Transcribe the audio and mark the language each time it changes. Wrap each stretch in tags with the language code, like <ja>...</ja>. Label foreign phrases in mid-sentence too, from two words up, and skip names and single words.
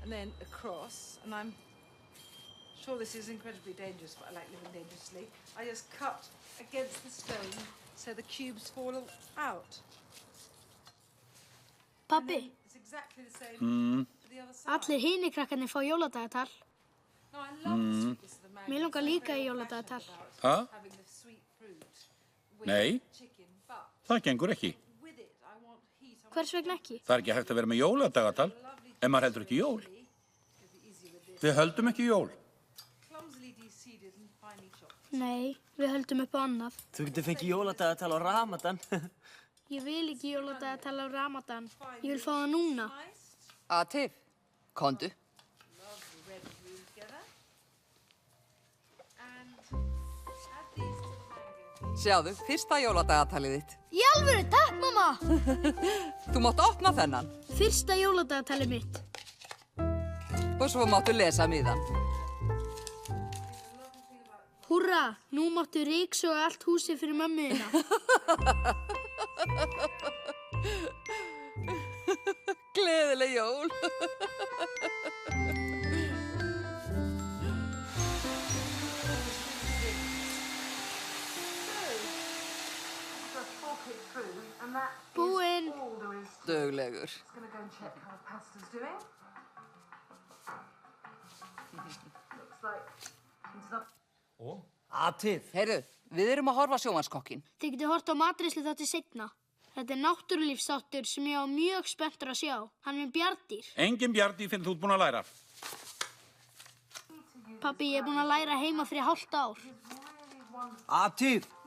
<en>went across, and I'm sure this is incredibly dangerous, but I like living dangerously. I just cut against the stone so the cubes fall out.</en> <is>Pabbi,</is> <en>It's exactly the same for the other side.</en> <is>allir hinir krakkarnir fá jóladagatal.</is> <en>No, I love the sweetness of the mango.</en> <is>Mér langar líka í jóladagatal. Ha?</is> <en>Having the sweet fruit with</en> <is>Nei,</is> <en>chicken, but</en> <is>það gengur ekki.</is> <en>with it I want heat. I want</en> <is>Hvers vegna ekki? Það er ekki hægt að vera með jóladagatal ef maður heldur ekki jól. Við höldum ekki jól.</is> <en>clumsily de-seeded and finely chopped.</en> <is>Nei, við höldum upp á annað. Þú getur fengið jóladagatal á Ramadan. Ég vil ekki jóladagatal á Ramadan. Ég vil fá það núna. Atif, komdu.</is> <en>Lovely red and blue together. And add these to the mango.</en> <is>Sjáðu, fyrsta jóladagatalið þitt. Í alvöru, takk mamma! Þú mátt opna þennan Fyrsta jóladagatalið mitt. og svo máttu lesa miðan. Húrra, nú máttu ryksuga allt húsið fyrir mömmu þína. Gleðileg jól. Búinn. Duglegur.</is> <en>Gonna go and check how pasta's doing. Looks like it's not.</en> <is>Atif. Heyrðu, við erum að horfa á sjónvarpskokkin. Þið getið hort á matreiðslu þáttinn seinna. Þetta er náttúrulífsþáttur sem ég á mjög spenntur að sjá. Hann er með bjarndýr. Engin bjarndýr finn þú ert búin að læra. Pabbi, ég er búinn að læra heima fyrir hálft ár. Atif.</is>